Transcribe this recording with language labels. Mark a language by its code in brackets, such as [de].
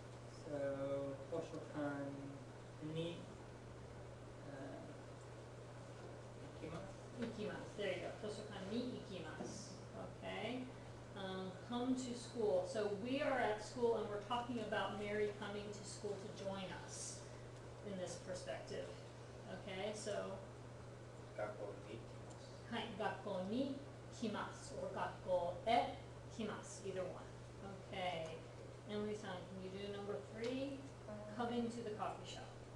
[ja] So, 図書館に行きます。行きます。 [en] There you go. [ja] 図書館に行きます。 [en] Okay. Come to school. So we are at school and we're talking about Mary coming to school to join us in this perspective. Okay, so [ja] 学校に行きます。はい、学校に来ます or 学校へ来ます [en] either one. Okay. Emily-san, can you do number 3? Coming to the coffee shop.